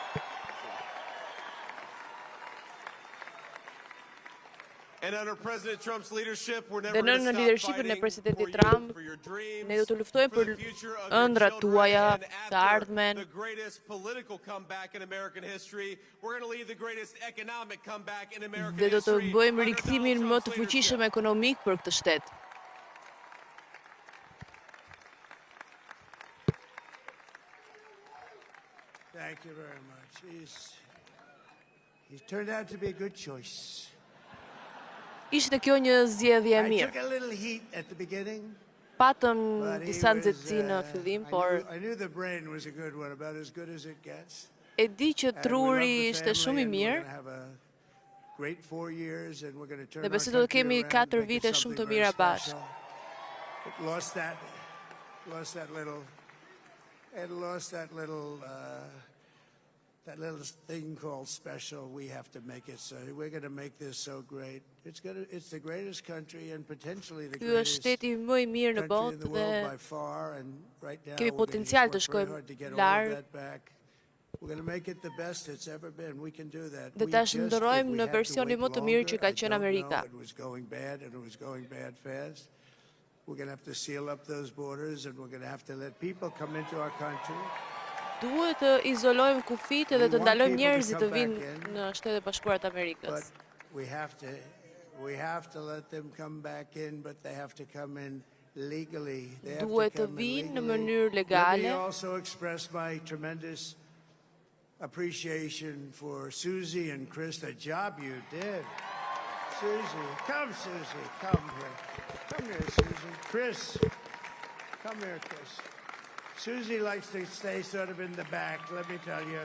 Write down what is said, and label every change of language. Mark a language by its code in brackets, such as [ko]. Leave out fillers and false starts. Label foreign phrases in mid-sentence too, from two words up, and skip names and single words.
[sq] Dhe në lidershipin e presidentit Trump, ne do të luftojmë për ëndrat tuaja, të ardhmen. Dhe do të bëjmë rikthimin më të fuqishëm ekonomik për këtë shtet. [en] Thank you very much. He's turned out to be a good choice. [sq] Ishte kjo një zgjedhje e mirë. Patëm disa nxehtësi në fillim, por e di që truri ishte shumë I mirë. Dhe besoj do të kemi 4 vite shumë të mira bashkë. [en] That little thing called special, we have to make it so. We're going to make this so great. It's the greatest country and potentially the greatest [sq] shteti më I mirë në botë dhe kemi potencial të shkojmë larg. [en] We're going to make it the best it's ever been. We can do that. [sq] Dhe ta shndërojmë në versionin më të mirë që ka qenë Amerika. [en] It was going bad and it was going bad fast. We're going to have to seal up those borders and we're going to have to let people come into our country. [sq] Duhet të izolojmë kufijtë dhe të ndalojmë njerëzit të vinë në Shtetet Bashkuara të Amerikës. [en] We have to let them come back in, but they have to come in legally. [sq] Duhet të vinë në mënyrë legale. [en] Let me also express my tremendous appreciation for Susie and Chris, the job you did. Susie, come Susie, come here. Come here, Susie. Chris, come here, Chris. Susie likes to stay sort of in the back, let me tell you.